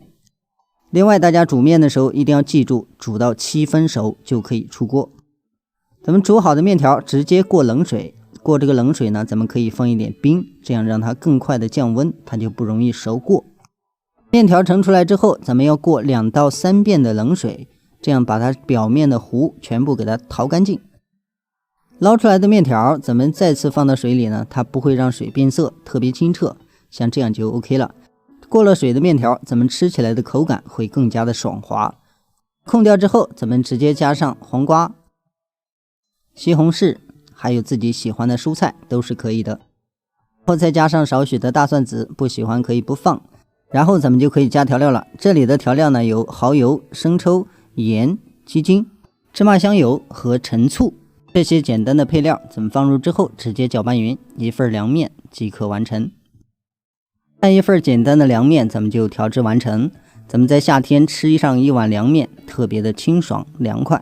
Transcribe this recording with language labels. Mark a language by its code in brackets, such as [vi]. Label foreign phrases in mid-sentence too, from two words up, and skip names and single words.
[zh] 另外，大家煮面的時候一定要記住，煮到7分熟就可以出鍋。咱們煮好的面條直接過冷水，過這個冷水呢，咱們可以放一點冰，這樣讓它更快的降溫，它就不容易熟過。面條盛出來之後，咱們要過2到3遍的冷水。這樣把它表面的糊全部給它淘乾淨。撈出來的面條咱們再次放到水裡呢，它不會讓水變色，特別清澈，像這樣就 OK 了。過了水的面條，咱們吃起來的口感會更加的爽滑， 控掉之後，咱們直接加上黄瓜、西紅柿，還有自己喜歡的蔬菜都是可以的。然後再加上少許的大蒜籽，不喜歡可以不放。然后咱們就可以加調料了。這裡的調料呢有蠔油、生抽、鹽、雞精、芝麻香油和陳醋，這些簡單的配料咱們放入之後直接攪拌匀，一份涼麵即可完成。那一份簡單的涼麵咱們就調制完成。咱們在夏天吃上一碗涼麵，特別的清爽涼快。